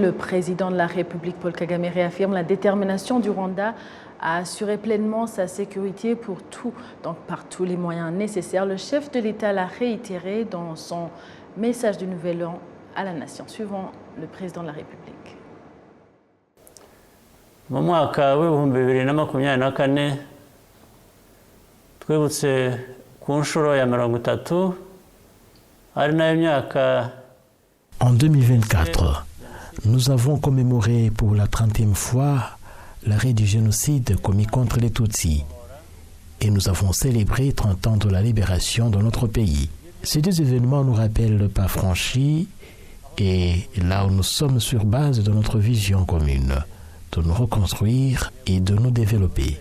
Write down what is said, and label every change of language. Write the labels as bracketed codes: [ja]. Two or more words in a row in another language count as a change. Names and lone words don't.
[fr] Le président de la République, Paul Kagame, réaffirme la détermination du Rwanda à assurer pleinement sa sécurité pour tout, donc par tous les moyens nécessaires. Le chef de l'État l'a réitéré dans son message du Nouvel An à la nation. Suivant le président de la République. [rw] Mu mwaka w'ibihumbi 2024 twibutse ku nshuro ya 30 ari nayo myaka. [fr] En 2024, nous avons commémoré pour la 30e fois l'arrêt du génocide commis contre les Tutsis et nous avons célébré 30 ans de la libération de notre pays. Ces deux événements nous rappellent le pas franchi et là où nous sommes sur base de notre vision commune, de nous reconstruire et de nous développer.